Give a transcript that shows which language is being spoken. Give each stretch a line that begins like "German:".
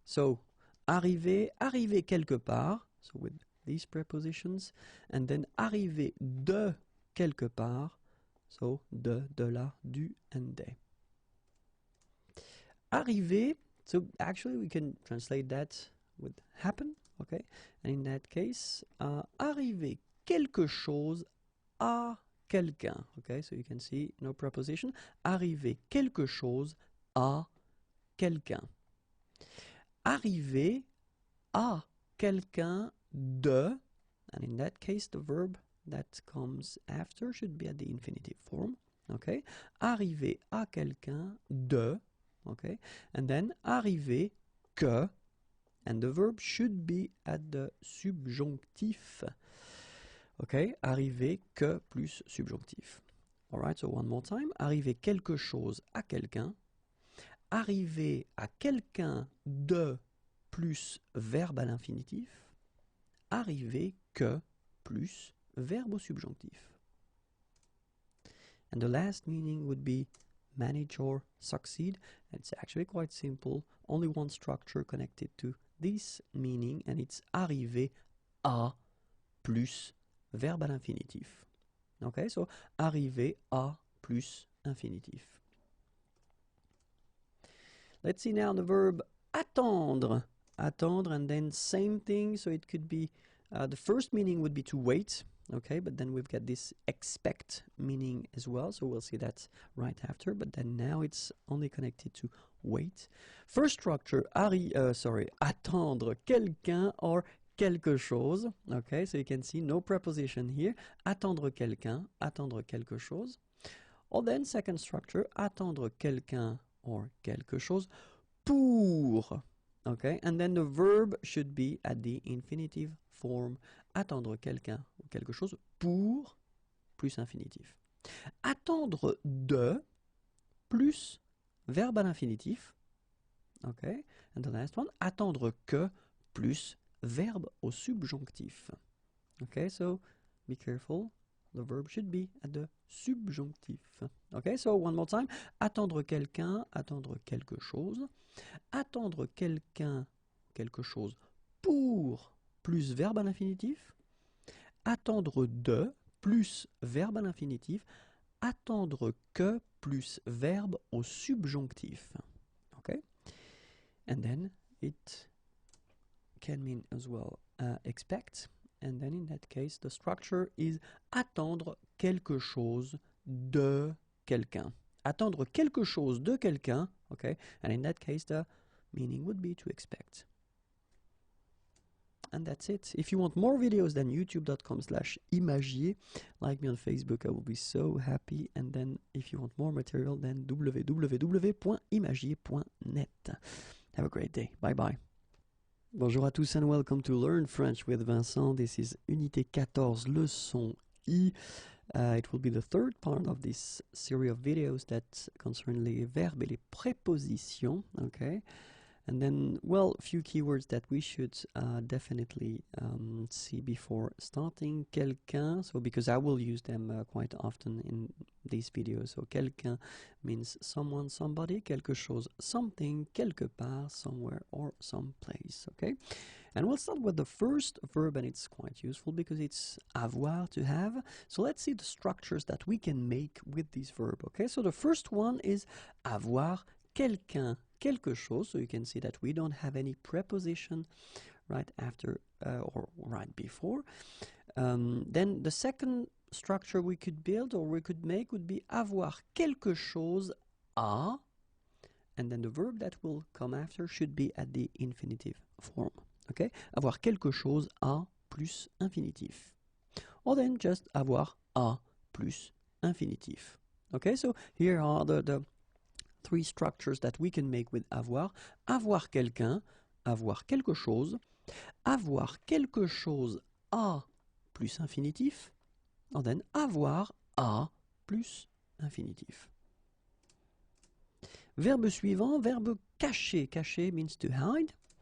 French: So, arriver, arriver quelque part,
English: so with these prepositions,
French: and then arriver de quelque part, so de la, du, and de.
English: Arriver, so actually we can translate that with happen, okay? And in that case,
French: arriver quelque chose à quelqu'un,
English: okay? So you can see no preposition.
French: Arriver quelque chose à quelqu'un. Arriver à quelqu'un de,
English: and in that case the verb that comes after should be at the infinitive form, okay?
French: Arriver à quelqu'un de,
English: okay? And then arriver que, and the verb should be at the subjonctif, okay?
French: Arriver que plus subjonctif.
English: All right, so one more time.
French: Arriver quelque chose à quelqu'un. Arriver à quelqu'un de plus verbe à l'infinitif. Arriver que plus verbe au subjonctif.
English: And the last meaning would be manage or succeed. It's actually quite simple. Only one structure connected to this meaning, and it's
French: arriver à plus verbe à l'infinitif. Okay, so arriver à plus infinitif.
English: Let's see now the verb attendre. Attendre, and then same thing. So it could be, the first meaning would be to wait. Okay, but then we've got this expect meaning as well. So we'll see that right after. But then now it's only connected to wait. First structure, attendre quelqu'un or quelque chose. Okay, so you can see no preposition here.
French: Attendre quelqu'un, attendre quelque chose.
English: Or then second structure,
French: attendre quelqu'un or quelque chose pour.
English: Okay, and then the verb should be at the infinitive form.
French: Attendre quelqu'un ou quelque chose pour plus infinitif. Attendre de plus verbe à l'infinitif.
English: Okay, and the last one,
French: attendre que plus verbe au subjonctif.
English: Okay, so be careful. The verb should be at the subjonctif. Okay, so one more time.
French: Attendre quelqu'un, attendre quelque chose. Attendre quelqu'un, quelque chose pour plus verbe à l'infinitif. Attendre de plus verbe à l'infinitif. Attendre que plus verbe au subjonctif.
English: Okay? And then it can mean as well expect. And then in that case, the structure is
French: attendre quelque chose de quelqu'un. Attendre quelque chose de quelqu'un, okay?
English: And in that case, the meaning would be to expect. And that's it. If you want more videos, then youtube.com/imagier. Like me on Facebook, I will be so happy. And then if you want more material, then www.imagier.net. Have a great day. Bye bye.
French: Bonjour à tous
English: and welcome to Learn French with Vincent. This is Unité 14, leçon I. It will be the third part of this series of videos that concern
French: les verbes et les prépositions.
English: Okay. And then, well, a few keywords that we should definitely see before starting. Quelqu'un, so because I will use them quite often in these videos. So quelqu'un means someone, somebody, quelque chose, something, quelque part, somewhere, or someplace. Okay, and we'll start with the first verb, and it's quite useful because it's avoir, to have. So let's see the structures that we can make with this verb. Okay, so the first one is
French: avoir quelqu'un.
English: Quelque chose, so you can see that we don't have any preposition right after or right before. Then the second structure we could build or we could make would be
French: avoir quelque chose à,
English: and then the verb that will come after should be at the infinitive form.
French: Okay, avoir quelque chose à plus infinitif, or then just avoir à plus infinitif.
English: Okay, so here are the three structures that we can make with avoir.
French: Avoir quelqu'un, avoir quelque chose, avoir quelque chose à plus infinitif, and then avoir à plus infinitif. Verbe suivant, verbe cacher.
English: Cacher means to hide.